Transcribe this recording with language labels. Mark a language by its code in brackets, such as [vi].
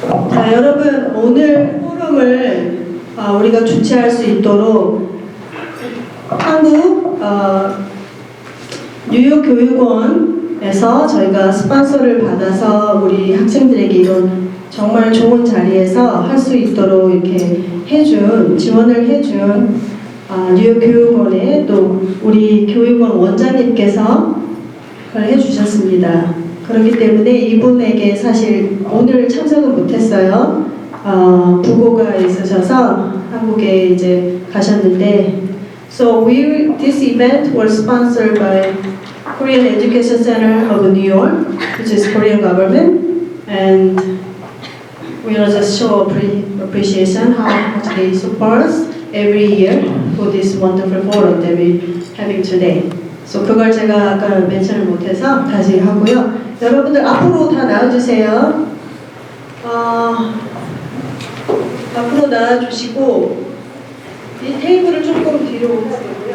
[ko] 자, 여러분 오늘 포럼을 우리가 주최할 수 있도록 한국 뉴욕 교육원에서 저희가 스폰서를 받아서 우리 학생들에게 이런 정말 좋은 자리에서 할 수 있도록 이렇게 지원을 해준 뉴욕 교육원에 또 우리 교육원 원장님께서 그걸 해주셨습니다. 그렇기 때문에 이분에게 사실 오늘 참석은 못했어요. 부고가 있으셔서 한국에 이제 가셨는데, [en] so this event was sponsored by Korean Education Center of New York, which is Korean government, and we will just show appreciation how much they support us every year for this wonderful forum that we're having today. [ko] So 그걸 제가 아까 멘션을 못해서 다시 하고요. 여러분들 앞으로 다 나와주세요. 앞으로 나와주시고 이 테이블을 조금 뒤로 오세요.